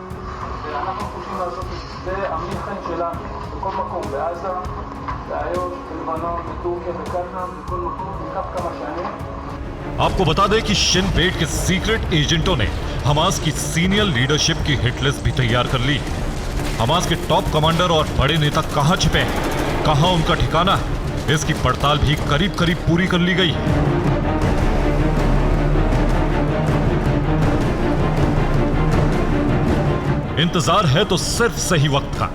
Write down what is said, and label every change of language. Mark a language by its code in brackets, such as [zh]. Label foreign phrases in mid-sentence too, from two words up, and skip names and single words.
[he] זה המלחם שלנו בכל מקום, בעזה, באיו"ש, לבנון, בטורקיה, בקטאר, בכל מקום, לקח כמה שנים. [hi] आपको बता दें कि शिन बेट के सीक्रेट एजेंटों ने हमास की [en] senior leadership [hi] की [en] hit list [hi] भी तैयार कर ली। हमास के [en] top commander [hi] और बड़े नेता कहां छिपे हैं, कहां उनका ठिकाना है, इसकी पड़ताल भी करीब करीब पूरी कर ली गई। इंतजार है तो सिर्फ सही वक्त का।